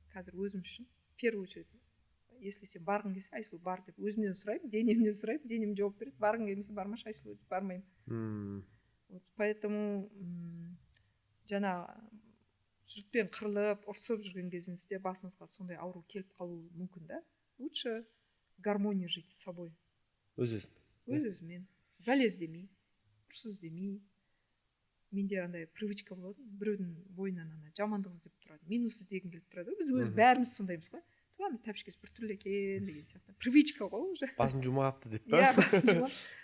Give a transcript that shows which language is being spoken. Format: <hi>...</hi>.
<kk>Қазір өзім үшін</kk> <ru>в первую очередь,</ru> <kk>если сен барғың келсе, Айсұлу бар деп өзімнен сұраймын, денемнен сұраймын, денем жауап береді. Барғың келмесе бармашы Айсұлу деп бармаймын. Вот поэтому жаңа жұртпен қырылып, ұрсып жүрген кезіңізде басыңызға сондай ауру келіп қалуы мүмкін да.</kk> <ru>Лучше гармония жить с собой.</ru> <kk>Өз-өзімен. Бәле іздемей, ұрыс іздемей. Менде андай привычка болады, біреудің бойынан ана жамандық іздеп тұрады, минус іздегім келіп тұрады. Біз өз бәріміз сондаймыз ғой. Туған тәпішкесі біртүрлі екен деген сияқты. Привычка ғой уже. Басын жумапты деп па? Иә, басын жумап.</kk>